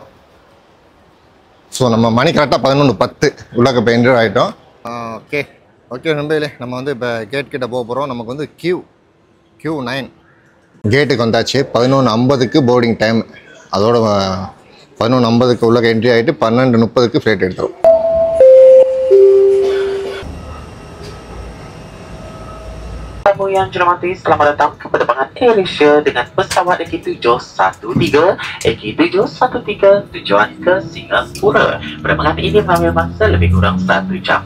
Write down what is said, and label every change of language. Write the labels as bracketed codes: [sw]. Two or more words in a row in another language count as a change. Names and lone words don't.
[ta] ஸோ நம்ம மணி கரெக்டாக 11:10 உள்ளக்க இப்போ என்ட்ரு ஆகிட்டோம். [en] okay okay [ta] நம்பையிலே நம்ம வந்து இப்போ கேட் கிட்ட போக போகிறோம். நமக்கு வந்து Q9 கேட்டுக்கு வந்தாச்சு. 11:50க்கு [en] boarding time. [ta] அதோட 11:50க்கு உள்ளக்க என்ட்ரி ஆகிட்டு 12:30க்கு ஃப்ளைட் எடுத்துரும். [ms] Tamu yang dirahmati, selamat datang ke penerbangan AirAsia dengan pesawat EQ713 tujuan ke Singapura. Penerbangan ini mengambil masa lebih kurang 1 jam.